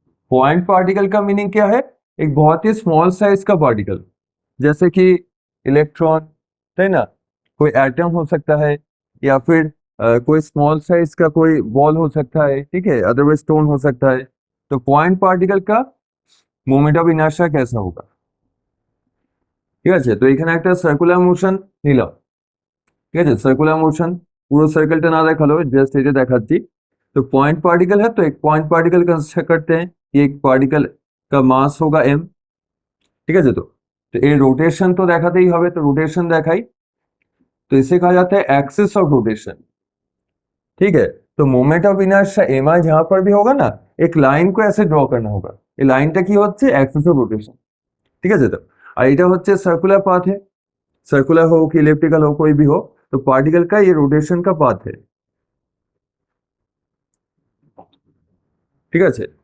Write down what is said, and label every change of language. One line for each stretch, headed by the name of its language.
Hindi: Point particle का meaning क्या है, एक बहुत ही स्मॉल साइज का पार्टिकल, जैसे कि इलेक्ट्रॉन, है ना, कोई एटम हो सकता है, या फिर कोई स्मॉल साइज का कोई बॉल हो सकता है, ठीक है, अदरवाइज स्टोन हो सकता है। तो पॉइंट पार्टिकल का मोमेंट ऑफ इनर्शिया कैसा होगा,
Bangla: ঠিক আছে। তো এখানে একটা সার্কুলার মোশন নিলাম, ঠিক আছে, সার্কুলার মোশন, পুরো সার্কেলটা না দেখালো, জাস্ট এটা দেখাচ্ছি।
Hindi: तो पॉइंट पार्टिकल है, तो एक पॉइंट पार्टिकल कंसिडर करते हैं कि एक पार्टिकल का मास होगा m,
Bangla: ঠিক আছে। তো এর रोटेशन तो দেখাতেই হবে, তো रोटेशन দেখাই।
Hindi: तो इसे कहा जाता है एक्सिस ऑफ रोटेशन, ठीक है। तो मोमेंट ऑफ इनर्शिया एम आई जहां पर भी होगा ना, एक लाइन को ऐसे ड्रॉ करना होगा।
Bangla: এই লাইনটা কি হচ্ছে, অ্যাক্সিস অফ রোটেশন, ঠিক আছে। তো আর এটা হচ্ছে সার্কুলার পাথ
Hindi: है, सर्कुलर हो कि इलिप्टिकल हो, कोई भी हो, तो पार्टिकल का ये रोटेशन का पाथ है,
Bangla: ঠিক আছে।